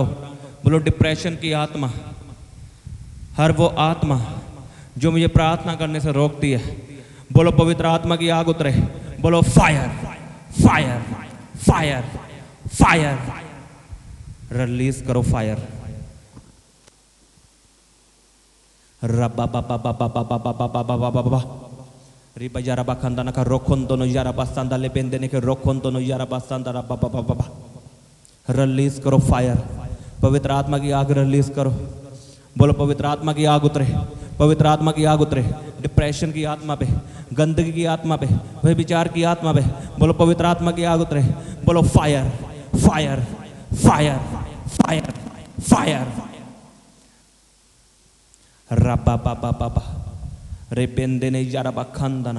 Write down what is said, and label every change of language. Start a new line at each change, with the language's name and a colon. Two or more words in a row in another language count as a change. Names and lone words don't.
Hindi: बोलो डिप्रेशन की आत्मा, हर वो आत्मा जो मुझे प्रार्थना करने से रोकती है, बोलो पवित्र आत्मा की आग उतरे। बोलो
English: fire fire fire fire,
Hindi: रिलीज करो फायर। रब्बा बाबा बाबा बाबा बाबा बाबा बाबा रिबा यारा बाखंदाना का रोखों दोनों यारा बास्तांदा ले बेंदेने के रोखों दोनों यारा बास्तांदा रब्बा बाबा बाबा। रिलीज करो फायर, पवित्र आत्मा की आग रिलीज करो। बोलो पवित्र आत्मा की आग उतरे, पवित्र आत्मा की आग उतरे। डिप्रेशन की आत्मा पे, गंदगी की आत्मा पे, वह विचार की आत्मा पे, बोलो पवित्र आत्मा की आग उतरे। बोलो
English: fire fire fire fire fire रबा बाबा बाबा रे बेंदे ने यारा बखंदना।